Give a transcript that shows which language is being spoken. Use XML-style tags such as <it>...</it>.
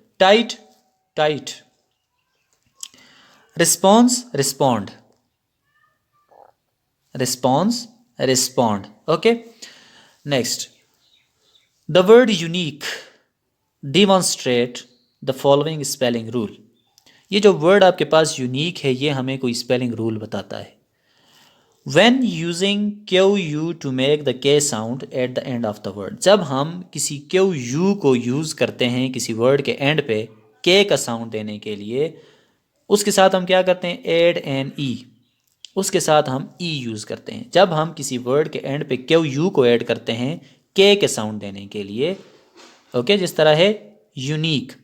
<en>Tight, tight. Response, respond. Response, respond. Okay. Next, the word unique. Demonstrate the following spelling rule.</en> <ur>یہ جو word آپ کے پاس unique ہے یہ ہمیں کوئی اسپیلنگ رول بتاتا ہے.</ur> <en>When using QU to make the K sound at the end of the word.</en> <ur>جب ہم کسی QU کو یوز کرتے ہیں کسی ورڈ کے اینڈ پہ K کا ساؤنڈ دینے کے لیے, اس کے ساتھ ہم کیا کرتے ہیں,</ur> <en>Add N E.</en> <ur>اس کے ساتھ ہم ای یوز کرتے ہیں. جب ہم کسی ورڈ کے اینڈ پہ QU کو ایڈ کرتے ہیں K کے ساؤنڈ دینے کے لیے, اوکے, جس طرح ہے یونیک.</ur>